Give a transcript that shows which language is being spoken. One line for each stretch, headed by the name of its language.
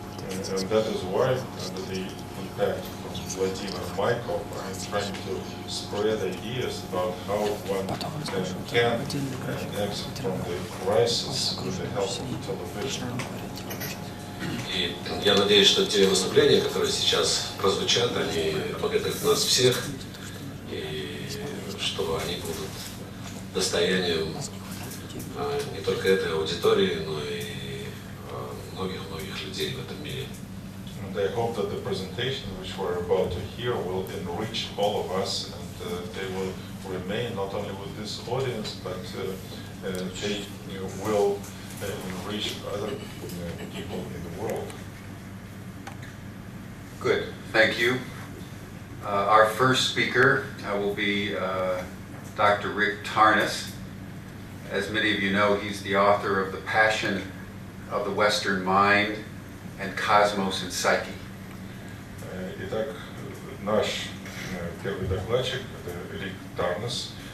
English: And that is why, under the impact from Vladimir Maikov, I'm trying to spread ideas about how one can exit from the crisis with the help of television.
Russian: И я надеюсь, что те выступления, которые сейчас прозвучат, они обогатят нас всех, и что они будут достоянием не только этой аудитории, но и многих-многих людей в этом мире.
English: And I hope that the presentation which we're about to hear will enrich all of us, and they will remain not only with this audience, but they will enrich other people in the world. Good, thank you. Our first speaker will be Dr. Rick Tarnas. As many of you know, he's the author of The Passion of the Western Mind and Cosmos and Psyche.
Russian: Итак, наш первый докладчик — это Рик Тарнес.